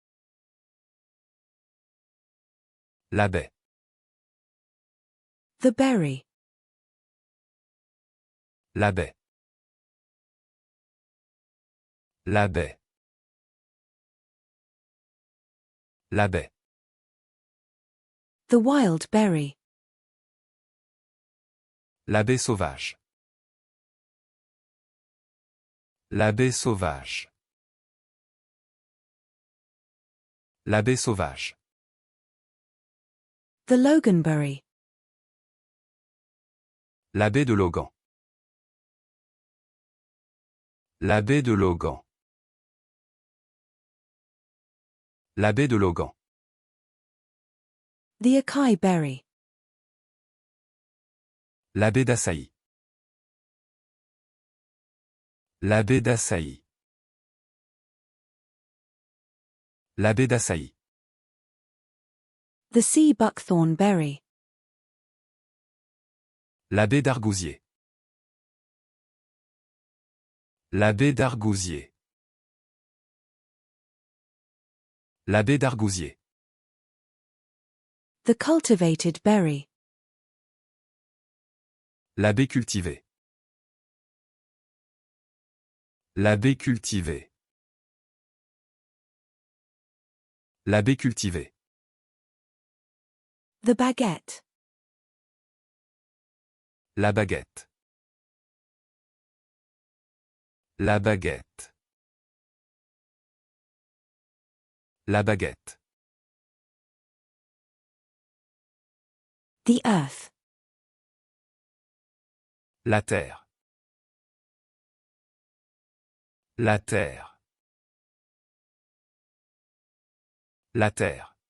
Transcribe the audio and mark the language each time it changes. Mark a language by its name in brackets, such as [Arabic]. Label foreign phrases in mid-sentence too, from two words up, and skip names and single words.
[French] La baie. [English] The berry. [French] La baie. La baie. La baie. [English] The wild berry. [French] La baie sauvage. La baie sauvage. La baie sauvage. [English] The loganberry. [French] La baie de Logan. La baie de Logan. La baie de Logan. [English] The acai berry. [French] La baie d'Açaï. La baie d'Açaï. La baie d'Açaï. [English] The sea buckthorn berry. [French] La baie d'Argousier. La baie d'Argousier. La baie d'Argousier. [English] The cultivated berry. [French] La baie cultivée. La baie cultivée. La baie cultivée. [English] The baguette. [French] La baguette. La baguette. La baguette. [English] The earth. [French] La terre. La terre. La terre.